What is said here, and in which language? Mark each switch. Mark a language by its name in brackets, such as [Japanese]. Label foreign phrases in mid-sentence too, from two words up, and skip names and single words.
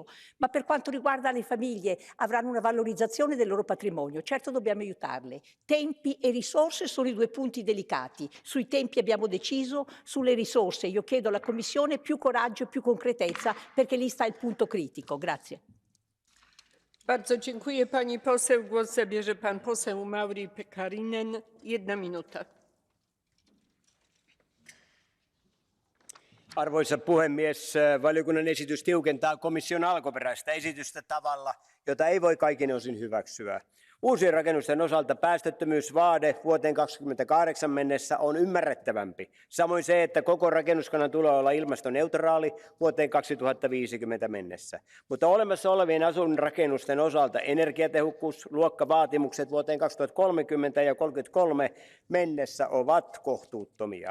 [Italian] Ma per quanto riguarda le famiglie, avranno una valorizzazione del loro patrimonio. Certo dobbiamo aiutarle. Tempi e risorse sono i due punti delicati. Sui tempi abbiamo deciso, sulle risorse io chiedo alla Commissione più coraggio e più concretezza perché lì sta il punto critico. Grazie. [Polish] Bardzo dziękuję pani poseł. Głos zabierze pan poseł Mauri Pekarinen, 1 minuta. [Finnish] Arvoisa puhemies, valiokunnan esitys tiukentaa komission alkuperäistä esitystä tavalla, jota ei voi kaikin osin hyväksyä. Uusien rakennusten osalta päästöttömyysvaade vuoteen 2028 mennessä on ymmärrettävämpi. Samoin se, että koko rakennuskannan tulee olla ilmastoneutraali vuoteen 2050 mennessä. Mutta olemassa olevien asuinrakennusten osalta energiatehokkuusluokkavaatimukset vuoteen 2030 ja 2033 mennessä ovat kohtuuttomia.